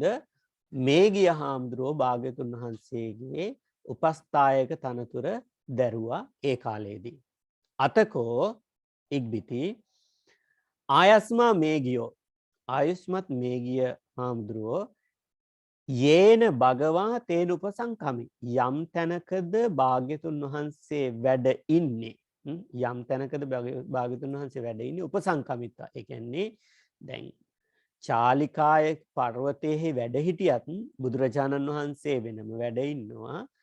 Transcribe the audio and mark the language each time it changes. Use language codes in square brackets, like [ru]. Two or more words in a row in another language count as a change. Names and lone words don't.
[si] මේගිය හාමුදුරුවෝ භාග්‍යතුන් වහන්සේගේ උපස්ථායක තනතුර දැරුවා ඒ කාලයේදී. අතකෝ ඉක්බිති [pi] ආයස්මා මේගියෝ, [si] ආයුෂ්මත් මේගිය හාමුදුරුවෝ [pi] යේන භගවා තේන උපසංකමි, [si] යම් තැනකද භාග්‍යතුන් වහන්සේ වැඩ ඉන්නේ, යම් තැනකද භාග්‍යතුන් වහන්සේ වැඩ ඉන්නේ උපසංකමිත්වා. ඒ කියන්නේ දැන් චාලිකාය පර්වතයේ වැඩ හිටියත් බුදුරජාණන් වහන්සේ වෙනම වැඩ ඉන්නවා.